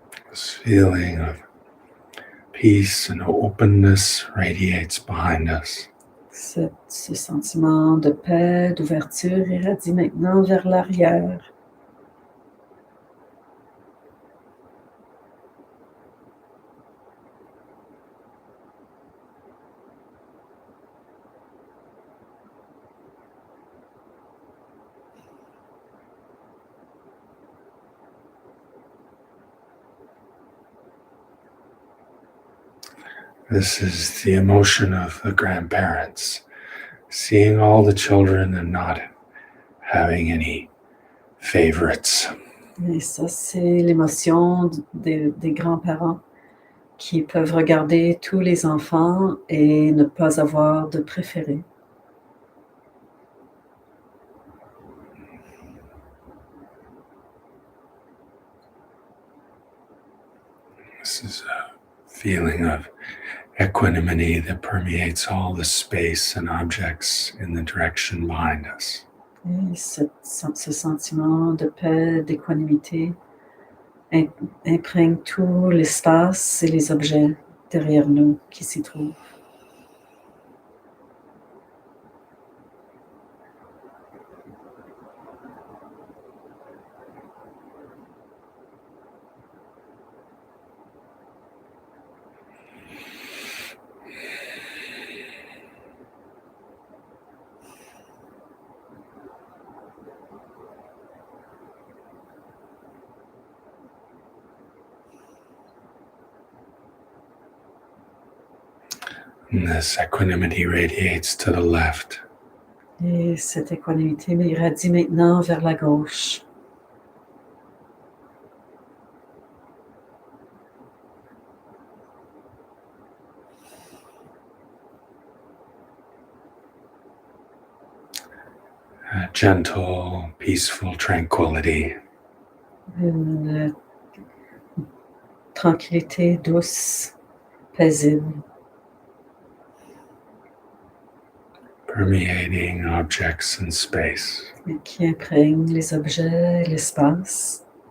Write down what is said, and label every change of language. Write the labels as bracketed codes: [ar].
[en] This feeling of peace and openness radiates behind us. [fr] Ce sentiment de paix, d'ouverture irradie maintenant vers l'arrière. [en] This is the emotion of the grandparents, seeing all the children and not having any favorites. [fr] Et ça, c'est l'émotion des grands-parents qui peuvent regarder tous les enfants et ne pas avoir de préférés. [en] This is a feeling of equanimity that permeates all the space and objects in the direction behind us. [fr] Et ce sentiment de paix, d'équanimité imprègne tout l'espace et les objets derrière nous qui s'y trouvent. [en] And this equanimity radiates to the left. [fr] Et cette équanimité irradie maintenant vers la gauche. [en] A gentle, peaceful tranquility. [fr] Une tranquillité douce, paisible, [en] permeating objects and space. [fr] et qui imprègne les objets et l'espace.